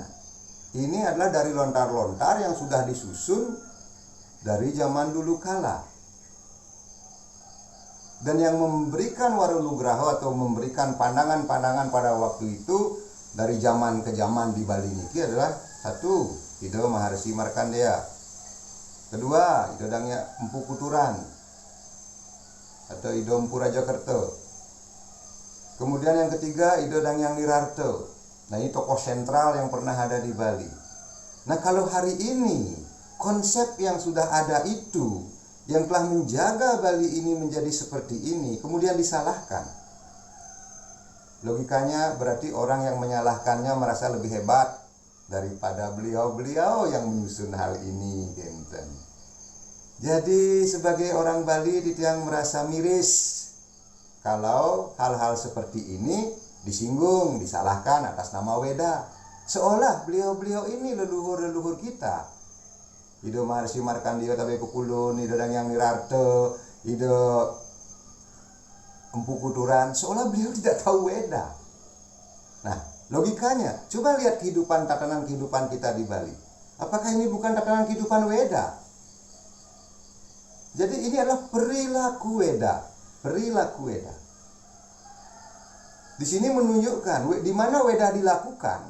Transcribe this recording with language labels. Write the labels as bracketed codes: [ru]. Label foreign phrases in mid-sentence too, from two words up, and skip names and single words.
[id] Ini adalah dari lontar-lontar yang sudah disusun dari zaman dulu kala. Dan yang memberikan Warulugraha atau memberikan pandangan-pandangan pada waktu itu dari zaman ke zaman di Bali niki adalah satu, Ido Maharsi Markandeya. Kedua, Ido Dangya Empu Kuturan atau Ido Empu Rajakerta. Kemudian yang ketiga, Ido Dangyang Nirarto. Nah, ini tokoh sentral yang pernah ada di Bali. Nah, kalau hari ini konsep yang sudah ada itu, yang telah menjaga Bali ini menjadi seperti ini, kemudian disalahkan, logikanya berarti orang yang menyalahkannya merasa lebih hebat daripada beliau-beliau yang menyusun hal ini, genten. Jadi sebagai orang Bali Ditiang merasa miris kalau hal-hal seperti ini disinggung, disalahkan atas nama Weda, seolah beliau-beliau ini leluhur-leluhur kita. Ido Maharsi Markandeya [ban] tabe Pekulun, [id] Ido Dangyang Nirarto, Ido Empu Kuturan, seolah beliau tidak tahu Weda. Nah, logikanya, coba lihat tatanan kehidupan kita di Bali. Apakah ini bukan tatanan kehidupan Weda? Jadi ini adalah perilaku Weda, perilaku Weda. Di sini menunjukkan di mana Weda dilakukan.